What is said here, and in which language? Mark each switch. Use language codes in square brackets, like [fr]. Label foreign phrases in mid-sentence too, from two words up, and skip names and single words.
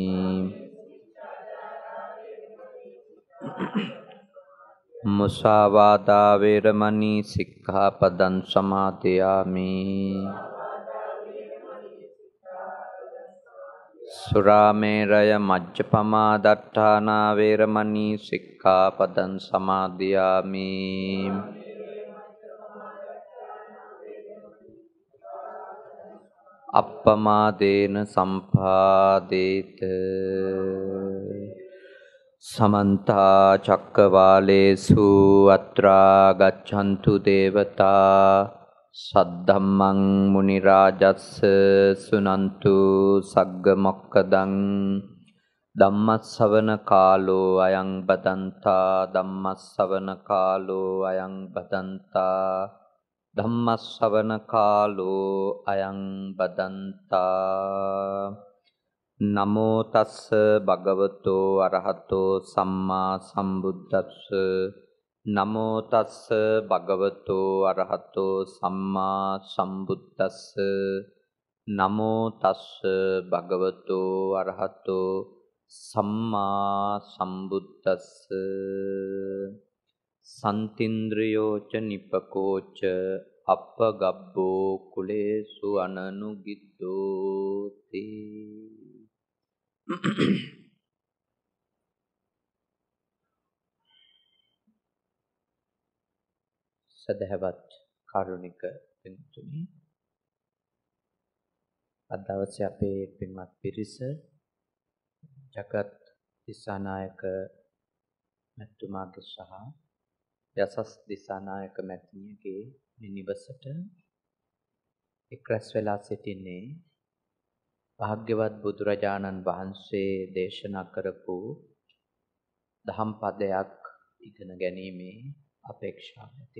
[pi] මුසාවාදා වේරමණී සික්ඛාපදං සමාදියාමි සුරාමේරය මජ්ජපමා දට්ඨානා වේරමණී සික්ඛාපදං සමාදියාමි අප්පමාදේන සම්පාදේත සමන්තා චක්කවාලේසු අත්‍රා ගච්ඡන්තු දේවතා සද්ධම්මං මුනි රාජස්ස සුනන්තු සග්ග මොක්කදං ධම්මස්සවන කාලෝ අයං බදන්තා ධම්මස්සවන කාලෝ අයං බදන්තා ධම්මස්සවන කාලෝ අයං බදන්තා නමෝ තස්ස භගවතෝ අරහතෝ සම්මා සම්බුද්දස්ස නමෝ තස්ස භගවතෝ අරහතෝ සම්මා සම්බුද්දස්ස නමෝ තස්ස භගවතෝ අරහතෝ සම්මා සම්බුද්දස්ස සන්තින්ද්‍රයෝච නිපකෝච අප්පගබ්බෝ කුලේසු අනනුගිද්දෝති [si] සදහවත් කාරුණික පින්තුනි අද දවසේ අපේ පින්වත් පිරිස ජගත් දිසානායක මැතිතුමාගේ සහ යසස් දිසානායක මැතිණියගේ නිවසට එක් රැස් වෙලා සිටින්නේ භාග්‍යවත් බුදුරජාණන් වහන්සේ දේශනා කරපු දහම් පදයක් ඉගෙන ගැනීමේ අපේක්ෂාව ඇතිව.